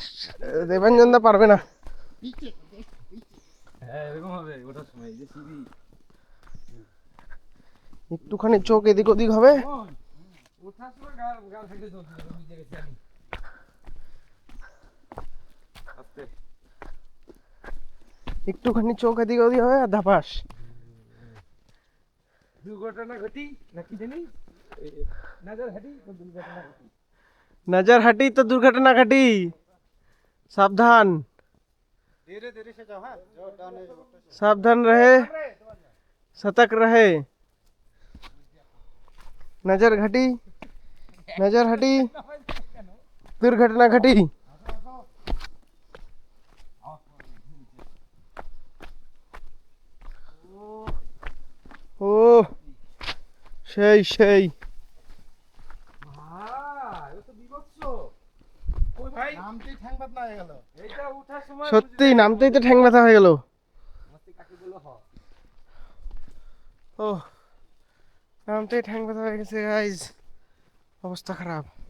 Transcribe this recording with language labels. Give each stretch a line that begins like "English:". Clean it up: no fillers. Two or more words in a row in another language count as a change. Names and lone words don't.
Bangla: দেবাঞ্জন দা পারবে না। একটুখানি চোখ এদিক ওদিক হবে। একটুখানি চোখ এদিক ওদিক হবে আর ধাপাস। দুর্ঘটনা ঘটি নাকি জানি,
Hindi: नजर हटी तो दुर्घटना घटी। सावधान, धीरे धीरे से जाओ। हाँ, सावधान रहे, सतर्क रहे। नजर घटी, नजर हटी, दुर्घटना घटी।
Bangla: ओ সেই সেই সত্যি নামতেই তো ঠ্যাং ব্যথা হয়ে গেল। ও নামতেই ঠ্যাং ব্যথা হয়ে গেছে গাইজ, অবস্থা খারাপ।